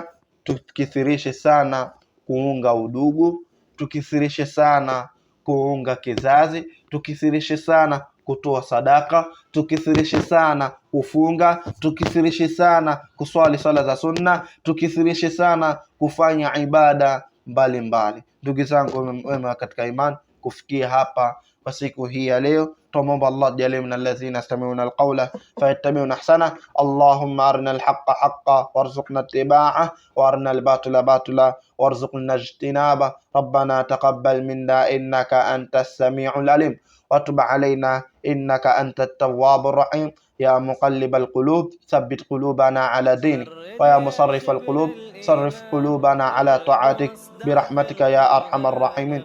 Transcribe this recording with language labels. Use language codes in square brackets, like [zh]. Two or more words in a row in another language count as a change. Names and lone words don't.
[sw] Tukithirishe sana kuunga udugu, tukithirishe sana kuunga kizazi, tukithirishe sana kutoa sadaka, tukithirishe sana kufunga, tukithirishe sana kuswali sala za sunna, tukithirishe sana kufanya ibada mbalimbali. Ndugu zangu wema katika imani, kufikia hapa kwa siku hii ya leo, tumomba Allah jalie [ar] من الذين يستمعون القول فيتبعون أحسنه. اللهم أرنا الحق حقا وارزقنا اتباعه وأرنا الباطل باطلا وارزقنا اجتنابه. ربنا تقبل منا إنك أنت السميع العليم وتب علينا إنك أنت التواب الرحيم. يا مقلب القلوب ثبت قلوبنا على دينك، ويا مصرف القلوب صرف قلوبنا على طاعتك برحمتك يا أرحم الراحمين.